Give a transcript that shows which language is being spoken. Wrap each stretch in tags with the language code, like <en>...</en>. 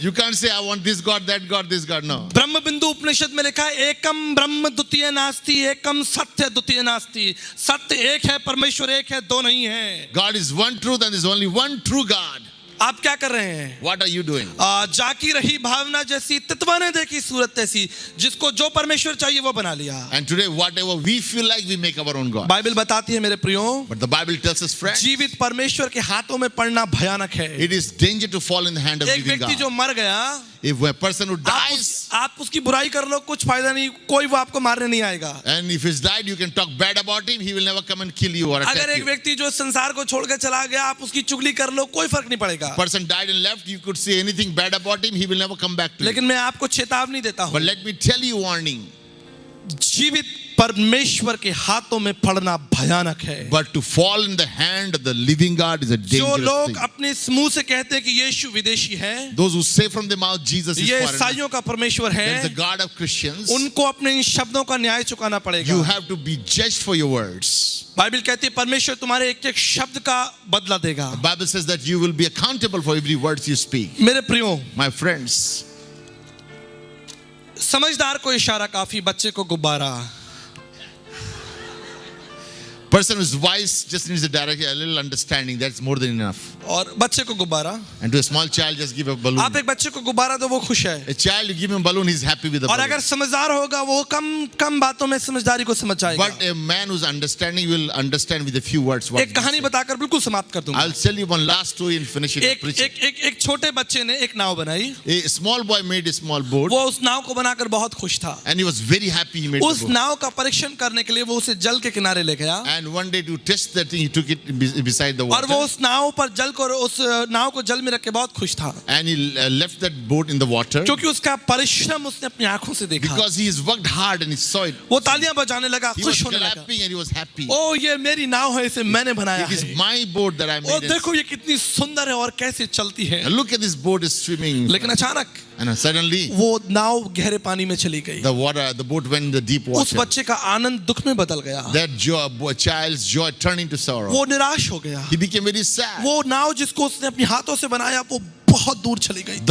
<en>You can't say I want this God, that God, this God. No.</en> <sa>ब्रह्म बिंदु उपनिषद</sa> <hi>में लिखा है,</hi> <sa>एकम ब्रह्म द्वितीय नास्ति, एकम सत्य द्वितीय नास्ति।</sa> <hi>सत्य एक है, परमेश्वर एक है, दो नहीं है।</hi> <en>God is one truth and there is only one true God.</en> <hi>आप क्या कर रहे हैं?</hi> <en>What are you doing?</en> <hi>जाकी रही भावना जैसी, तितवा ने देखी सूरत ऐसी, जिसको जो परमेश्वर चाहिए वो बना लिया।</hi> <en>And today, whatever we feel like, we make our own God.</en> <hi>Bible बताती है मेरे प्रियो,</hi> <en>But the Bible tells us, friends,</en> <hi>जीवित परमेश्वर के हाथों में पड़ना भयानक है।</hi> <en>it is danger to fall in the hand of</en> <hi>एक</hi> <en>living</en> <hi>व्यक्ति जो</hi> <en>God.</en> <hi>मर गया,</hi> <en>If a person who dies,</en> <hi>आप उसकी बुराई कर लो, कुछ फायदा नहीं, कोई वो आपको मारने नहीं आएगा।</hi> <en>and if he's died, you can talk bad about him, he will never come and kill you or</en> <hi>अगर</hi> <en>attack</en> <hi>एक</hi> <en>you.</en> <hi>व्यक्ति जो संसार को छोड़ के चला गया, आप उसकी चुगली कर लो, कोई फर्क नहीं पड़ेगा।</hi> <en>Person died and left, you could say anything bad about him, he will never come back to you.</en> <hi>लेकिन मैं आपको चेतावनी देता हूँ,</hi> <en>But let me tell you warning.</en> <hi>जीवित परमेश्वर के हाथों में पड़ना भयानक है।</hi> <en>But to fall in the hand of the living God is a</en> <hi>जो</hi> <en>dangerous</en> <hi>लोग</hi> <en>thing.</en> <hi>अपने मुंह से कहते हैं कि यीशु विदेशी है,</hi> <en>Those who say from the mouth Jesus is</en> <hi>ये</hi> <en>foreigner,</en> <hi>ईसाइयों का परमेश्वर</hi> <en>that is the</en> <hi>है,</hi> <en>God of Christians,</en> <hi>उनको अपने इन शब्दों का न्याय चुकाना पड़ेगा।</hi> <en>you have to be judged for your words.</en> <hi>Bible कहती है परमेश्वर तुम्हारे एक एक शब्द का बदला देगा।</hi> <en>The Bible says that you will be accountable for every word you speak.</en> <hi>मेरे प्रियो,</hi> <en>My friends,</en> <hi>समझदार को इशारा काफी, बच्चे को गुब्बारा।</hi> <en>person who's wise just needs a little understanding. That's more than enough.</en> <hi>और बच्चे को गुब्बारा,</hi> <en>And to a small child, just give a balloon.</en> <hi>आप एक बच्चे को गुब्बारा दो, वो खुश है।</hi> <en>A child, you give him a balloon, he's happy with the</en> <hi>और</hi> <en>balloon.</en> <hi>अगर समझदार होगा, वो कम बातों में समझदारी को समझ जाएगा।</hi> <en>But a man who's understanding will understand with a few words. What</en> <hi>एक कहानी बताकर बिल्कुल समाप्त कर दूंगा।</hi> <en>I'll tell you one last story and finish it.</en> <hi>एक छोटे बच्चे ने एक नाव बनाई,</hi> <en>A small boy made a small boat</en> <hi>वो उस नाव को बनाकर बहुत खुश था।</hi> <en>and he was very happy he made</en> <hi>उस</hi> <en>the boat.</en> <hi>नाव का परीक्षण करने के लिए वो उसे जल के किनारे ले गया,</hi> <en>And one day to test that thing, he took it beside the</en> <hi>और वो</hi> <en>water</en> <hi>उस नाव पर जल को, उस नाव को जल में रख के बहुत खुश था,</hi> <en>and he left that boat in the water</en> <hi>क्योंकि उसका परिश्रम उसने अपनी आंखों से देखा।</hi> <en>because he has worked hard and he saw it.</en> <hi>वो तालियां बजाने लगा,</hi> <en>He was</en> <hi>खुश होने लगा।</hi> <en>clapping and he was happy.</en> <hi>ओ ये मेरी नाव है, इसे मैंने बनाया</hi> <en>It is</en> <hi>है।</hi> <en>my boat that I</en> <hi>O</hi> <en>made.</en> <hi>देखो ये कितनी सुंदर है और कैसे चलती है।</hi> <en>And look at this boat is swimming.</en> <hi>लेकिन अचानक</hi> <en>And suddenly</en> <hi>वो नाव गहरे पानी में चली गई।</hi> <en>the boat went in the deep</en> <hi>उस</hi> <en>water.</en> <hi>बच्चे का आनंद दुख में बदल गया,</hi> <en>That child's joy turned into sorrow.</en> <hi>वो निराश हो गया।</hi> <en>He became very sad.</en> <hi>वो नाव जिसको उसने अपने हाथों से बनाया, वो बहुत दूर चली गई।</hi>